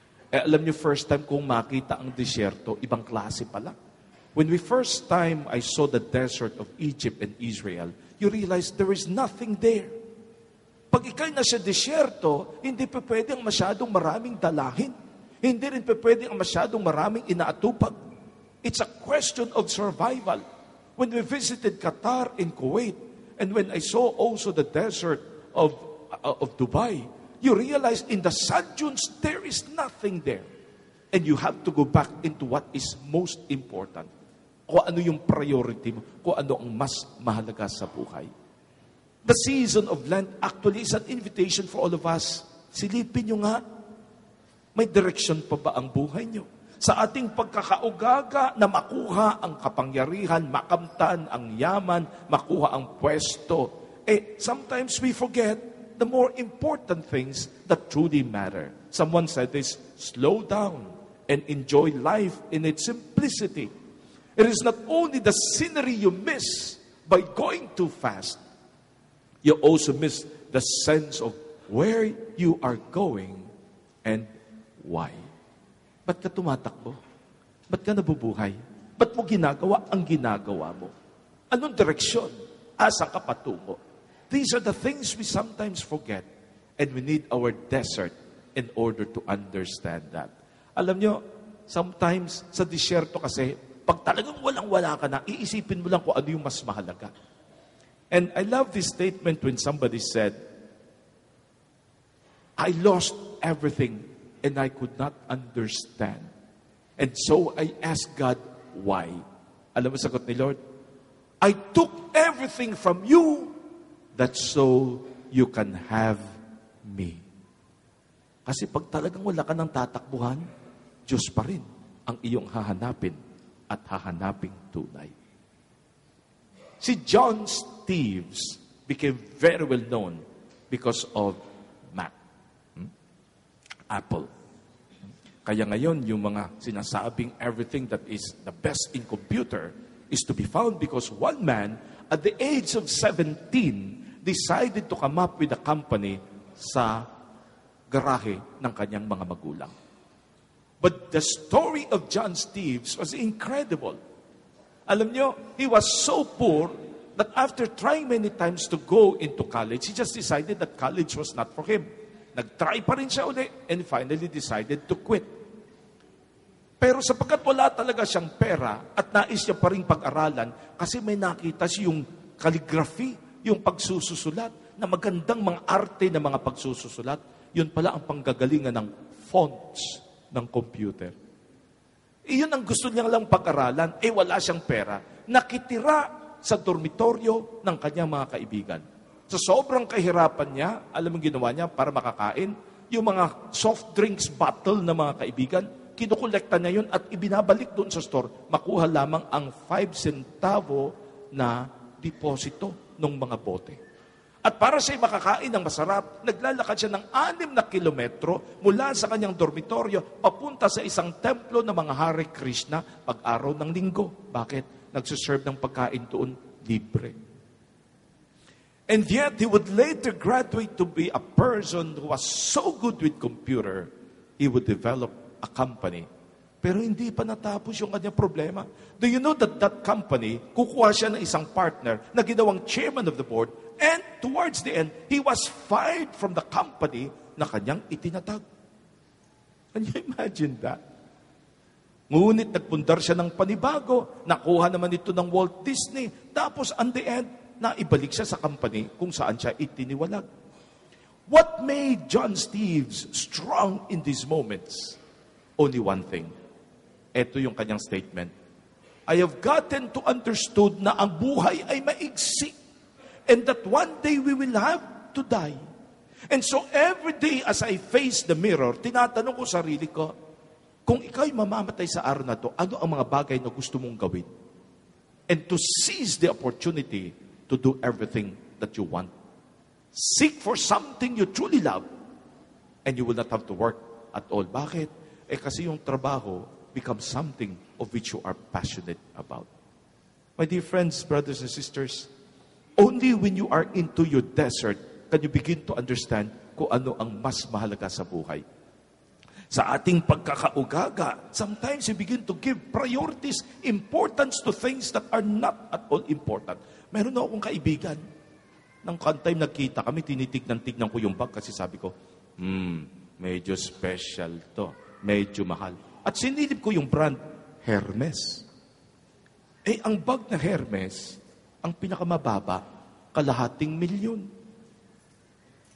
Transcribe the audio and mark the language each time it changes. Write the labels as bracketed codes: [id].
[tl] Alam niyo, first time kong makita ang disyerto, ibang klase pala. [en] When we first time I saw the desert of Egypt and Israel, you realize there is nothing there. [tl] Pag ikay nasa disyerto, hindi pa pwedeng masyadong maraming dalahin. Hindi rin pa pwedeng masyadong maraming inaatupag. [en] It's a question of survival. When we visited Qatar and Kuwait, and when I saw also the desert of Dubai, you realize in the sand dunes, there is nothing there. And you have to go back into what is most important. [tl] Kung ano yung priority mo, kung ano ang mas mahalaga sa buhay. [en] The season of Lent actually is an invitation for all of us. [tl] Silipin nyo nga, may direksyon pa ba ang buhay nyo? Sa ating pagkakaugaga na makuha ang kapangyarihan, makamtan ang yaman, makuha ang pwesto, [en] sometimes we forget the more important things that truly matter. Someone said this, slow down and enjoy life in its simplicity. It is not only the scenery you miss by going too fast, you also miss the sense of where you are going and why. [tl] Ba't ka tumatakbo? Ba't ka nabubuhay? Ba't mo ginagawa ang ginagawa mo? Anong direksyon? Asa ka patungo? [en] These are the things we sometimes forget and we need our desert in order to understand that. [tl] Alam nyo, sometimes sa disyerto kasi, pag talagang walang-wala ka na, iisipin mo lang kung ano yung mas mahalaga. [en] And I love this statement when somebody said, I lost everything and I could not understand. And so I asked God, why? [tl] Alam mo sagot ni Lord? [en] I took everything from you that so you can have me. [tl] Kasi pag talagang wala ka ng tatakbuhan, Diyos pa rin ang iyong hahanapin at hahanaping tunay. [en] Si John Steeves became very well known because of Mac. Apple. [tl] Kaya ngayon, yung mga sinasabing [en] everything that is the best in computer is to be found because one man, at the age of 17, decided to come up with a company [tl] sa garahe ng kanyang mga magulang. [en] But the story of John Steeves was incredible. [tl] Alam nyo, [en] he was so poor that after trying many times to go into college, he just decided that college was not for him. [tl] Nag-try pa rin siya uli [en] and finally decided to quit. [tl] Pero sapagkat wala talaga siyang pera at nais niya pa rin pag-aralan kasi may nakita siya yung calligraphy, yung pagsususulat, na magandang mga arte na mga pagsususulat, yun pala ang panggagalingan ng fonts ng computer. Iyon ang gusto niya lang pag-aralan, wala siyang pera. Nakitira sa dormitoryo ng kanyang mga kaibigan. Sa sobrang kahirapan niya, alam mo ginawa niya para makakain, yung mga soft drinks bottle ng mga kaibigan, kinukolekta niya yun at ibinabalik doon sa store. Makuha lamang ang 5 centavo na deposito ng mga bote. At para siya makakain ng masarap, naglalakad siya ng 6 na kilometro mula sa kanyang dormitoryo papunta sa isang templo ng mga Hare Krishna pag-araw ng linggo. Bakit? Nagsuserve ng pagkain doon libre. [en] And yet, he would later graduate to be a person who was so good with computer, he would develop a company. [tl] Pero hindi pa natapos yung kanyang problema. [en] Do you know that that company, [tl] kukuha siya ng isang partner na ginawang [en] chairman of the board, and towards the end, he was fired from the company [tl] na kanyang itinatag. [en] Can you imagine that? [tl] Ngunit nagpundar siya ng panibago, nakuha naman ito ng Walt Disney, tapos [en] on the end, [tl] naibalik siya sa company kung saan siya itiniwalag. [en] What made John Steeves strong in these moments? Only one thing. [tl] Ito yung kanyang statement. [en] I have gotten to understood [tl] na ang buhay ay maigsi [en] and that one day we will have to die. And so every day as I face the mirror, [tl] tinatanong ko sarili ko, kung ikaw'y mamamatay sa araw na to, ano ang mga bagay na gusto mong gawin? [en] And to seize the opportunity to do everything that you want. Seek for something you truly love and you will not have to work at all. [tl] Bakit? Kasi yung trabaho [en] becomes something of which you are passionate about. My dear friends, brothers and sisters, only when you are into your desert can you begin to understand [tl] kung ano ang mas mahalaga sa buhay. Sa ating pagkakaugaga, [en] sometimes we begin to give priorities, importance to things that are not at all important. [tl] Meron na akong kaibigan. Nang time nagkita kami, tinitignan-tignan ko yung bag kasi sabi ko, medyo special to. Medyo mahal. At sinilip ko yung brand, Hermes. Ang bag na Hermes, ang pinakamababa, $250,000.